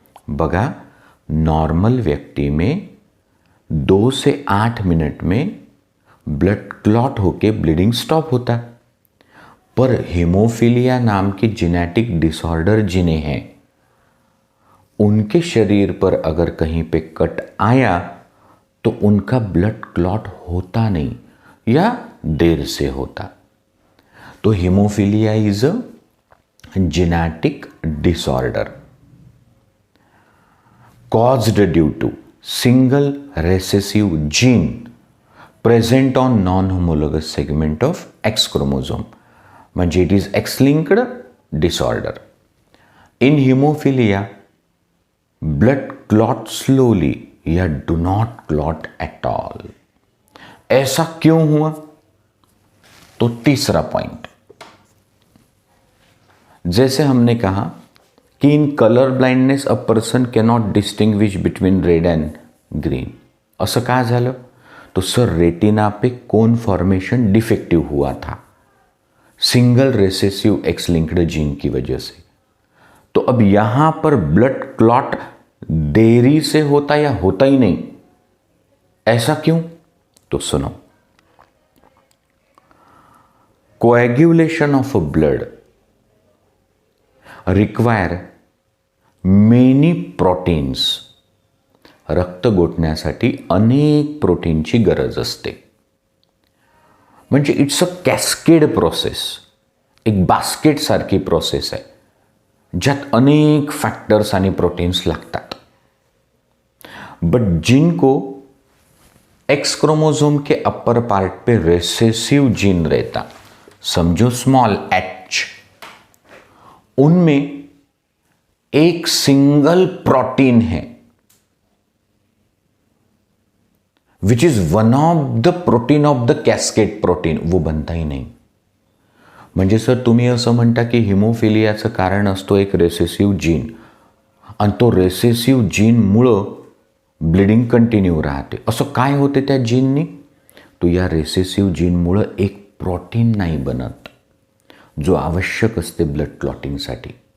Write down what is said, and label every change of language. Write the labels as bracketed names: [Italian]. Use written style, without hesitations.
[Hindi] बघा, नॉर्मल व्यक्ति में 2 से 8 मिनट में ब्लड क्लॉट होके ब्लीडिंग स्टॉप होता. पर हीमोफिलिया नाम की जेनेटिक डिसऑर्डर जिन्हें हैं, उनके शरीर पर अगर कहीं पे कट आया तो उनका ब्लड क्लॉट होता नहीं या देर से होता. [English] तो hemophilia is a genetic disorder caused due to single recessive gene present on non-homologous segment of X chromosome. म्हणजे it is X-linked disorder. In hemophilia, blood clot slowly या do not clot at all. [Hindi] ऐसा क्यों हुआ? तो तीसरा point, जैसे हमने कहा कि [English] In colour blindness a person cannot distinguish between red and green. [Marathi] असं का झालं? [Hindi] तो सर रेटिना पे कोन फॉर्मेशन डिफेक्टिव हुआ था single recessive x linked gene की वजह से. तो अब यहां पर ब्लड क्लॉट देरी से होता या होता ही नहीं. ऐसा क्यों? तो सुनो, [English] coagulation of a blood require many proteins. [Marathi] रक्त गोठण्यासाठी अनेक प्रोटीनची गरज असते. म्हणजे [English] it's a cascade process, [Marathi] एक बास्केट सारखी प्रोसेस आहे ज्यात अनेक फैक्टर्स आणि प्रोटीन्स लागतात. [Hindi] बट जिनको एक्स क्रोमोसोम के अपर पार्ट पे रेसेसिव जीन रहता, समझो स्मॉल एच, उनमें एक सिंगल प्रोटीन है [English] which is one of the protein of the cascade protein, [Hindi] वो बनता ही नाही. [Marathi] म्हणजे सर तुम्ही असं म्हणता की हिमोफिलियाचं कारण असतो एक रेसेसिव्ह जीन, आणि तो रेसेसिव्ह जीनमुळं ब्लिडिंग कंटिन्यू राहते. असं काय होते त्या जीननी? तो या रेसेसिव्ह जीनमुळं एक प्रोटीन नाही बनत जो आवश्यक असते ब्लड क्लॉटिंगसाठी.